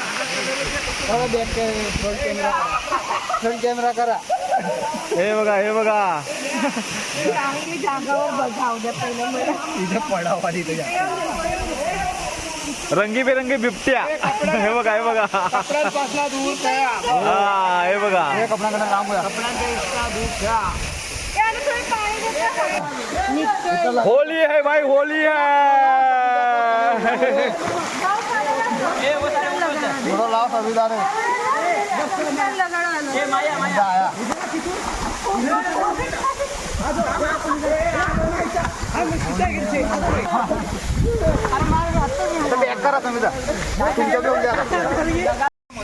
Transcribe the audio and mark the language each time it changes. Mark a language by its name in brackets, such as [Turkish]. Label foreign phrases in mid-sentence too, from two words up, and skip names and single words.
[English] front camera [Marathi] करा. हे बघा, हे बघा, रंगीबेरंगी बिबट्या. हे बघा, हे बघा, हा, हे बघा, [Hindi] होली है भाई, होली है. [Marathi] लाव संविधान करा संविधान तुमच्या